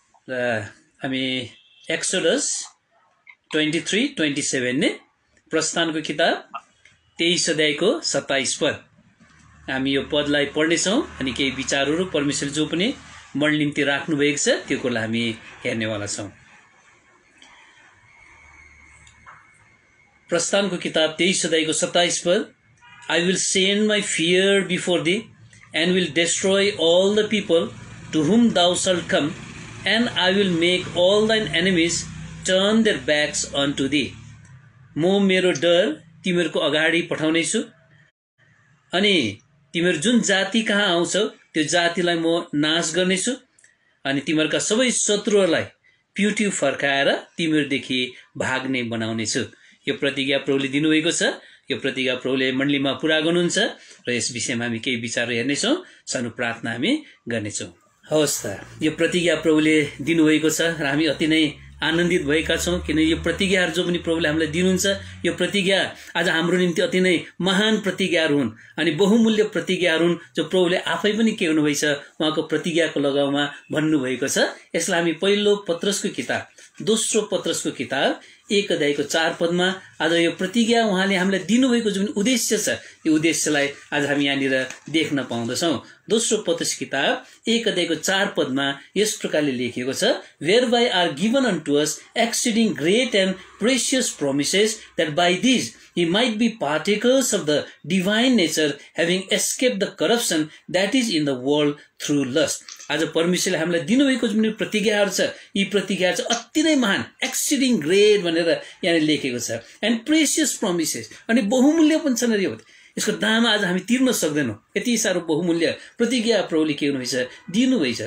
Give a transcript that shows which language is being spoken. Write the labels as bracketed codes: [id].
[ne] र हामी एक्सोडस 23-27 ने प्रस्थानको किताब 23 अध्यायको 27 पद हामी यो पदलाई पढ्नेछौँ अनि केही विचारहरू परमेश्वर जो पनि मन निम्ति राख्नु भएको छ त्यो कुरालाई हामी हेर्नेवाला छौँ। प्रस्थानको किताब 23 अध्यायको 27 पद [en] I will send my fear before thee and will destroy all the people to whom thou shalt come, and I will make all thine enemies turn their backs unto thee. [ne] म मेरो डर तिमीहरूको अगाडि पठाउनेछु अनि तिमीहरू जुन जाति कहाँ आउँछौ त्यो जातिलाई म नाश गर्नेछु अनि तिमीहरूका सबै शत्रुहरूलाई पिउटिउ फर्काएर तिमीहरूदेखि भाग्ने बनाउनेछु। यो प्रतिज्ञा प्रभुले दिनुभएको छ। यो प्रतिज्ञा प्रभुले मण्डलीमा पूरा गर्नुहुन्छ र यस विषयमा हामी केही विचार हेर्नेछौँ। सानो प्रार्थना हामी गर्नेछौँ। हवस् त यो प्रतिज्ञा प्रभुले दिनुभएको छ र हामी अति नै आनन्दित भएका छौँ किन यो प्रतिज्ञाहरू जो पनि प्रभुले हामीलाई दिनुहुन्छ यो प्रतिज्ञा आज हाम्रो निम्ति अति नै महान प्रतिज्ञाहरू हुन् अनि बहुमूल्य प्रतिज्ञाहरू हुन् जो प्रभुले आफै पनि के हुनुभएछ उहाँको प्रतिज्ञाको लगाउमा भन्नुभएको छ। यसलाई हामी पहिलो पत्रसको किताब दोस्रो पत्रसको किताब 1 अध्यायको 4 पदमा आज यो प्रतिज्ञा उहाँले हामीलाई दिनुभएको जुन उद्देश्य छ यो उद्देश्यलाई आज हामी यहाँनिर देख्न पाउँदछौँ। दोस्रो पत्रस किताब 1 अध्यायको 4 पदमा यस प्रकारले लेखिएको छ, [en] whereby are given unto us exceeding great and precious promises, that by these ye might be partakers of the divine nature, having escaped the corruption that is in the world through lust. [ne] आज परमेश्वरले हामीलाई दिनुभएको जुन प्रतिज्ञाहरू छ यी प्रतिज्ञाहरू चाहिँ अति नै महान [en] exceeding great [ne] भनेर यहाँ लेखेको छ [en] and precious promises [ne] अनि बहुमूल्य पनि छन्। यसको दाम आज हामी तिर्न सक्दैनौँ। यति साह्रो बहुमूल्य प्रतिज्ञा प्रभुले के हुनुभएछ दिनुभएछ।